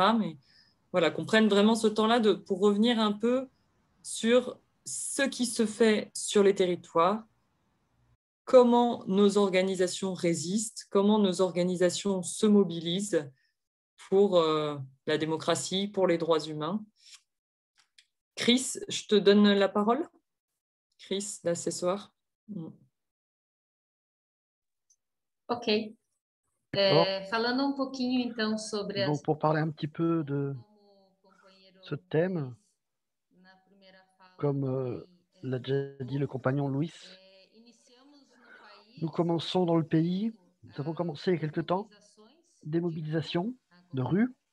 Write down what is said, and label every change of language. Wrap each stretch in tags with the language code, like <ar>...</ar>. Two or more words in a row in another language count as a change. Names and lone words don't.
<fr>Mais voilà, qu'on prenne vraiment ce temps-là pour revenir un peu sur ce qui se fait sur les territoires, comment nos organisations résistent, comment nos organisations se mobilisent pour la démocratie, pour les droits humains. Chris, je te donne la parole. Chris, l'accessoire. Ok.</fr> <pt>Falando um pouquinho, então, sobre</pt> <fr>Donc, pour parler un petit peu de ce thème, comme l'a déjà dit le compagnon Luis, Nous commençons dans le pays, nous avons commencé il y a quelque temps, des mobilisations de rue.</fr>